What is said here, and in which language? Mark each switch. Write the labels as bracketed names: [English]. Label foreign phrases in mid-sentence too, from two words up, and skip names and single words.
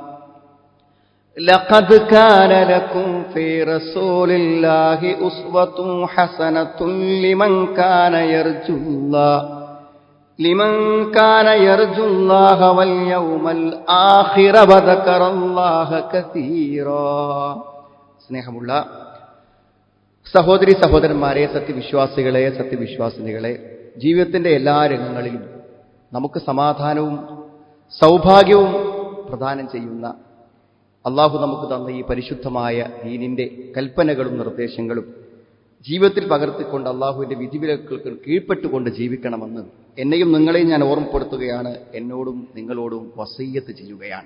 [Arabic] لقد كان لكم في رسول الله أسوة حسنة لمن كان يرجو الله واليوم الآخر وذكر الله كثيرا. [Malayalam] സ്നേഹമുള്ള സഹോദരി സഹോദരന്മാരെ, സത്യവിശ്വാസികളെ, സത്യവിശ്വാസിനികളെ, ജീവിതത്തിന്റെ എല്ലാ രംഗങ്ങളിലും നമുക്ക് സമാധാനവും സൗഭാഗ്യവും പ്രദാനം ചെയ്യുന്ന അള്ളാഹു നമുക്ക് തന്ന ഈ പരിശുദ്ധമായ ദീനിന്റെ കൽപ്പനകളും നിർദ്ദേശങ്ങളും ജീവിതത്തിൽ പകർത്തിക്കൊണ്ട് അള്ളാഹുവിന്റെ വിധിവിലക്കുകൾക്ക് കീഴ്പ്പെട്ടുകൊണ്ട് ജീവിക്കണമെന്ന് എന്നെയും നിങ്ങളെയും ഞാൻ ഓർമ്മപ്പെടുത്തുകയാണ്, എന്നോടും നിങ്ങളോടും വസീയത്ത് ചെയ്യുകയാണ്.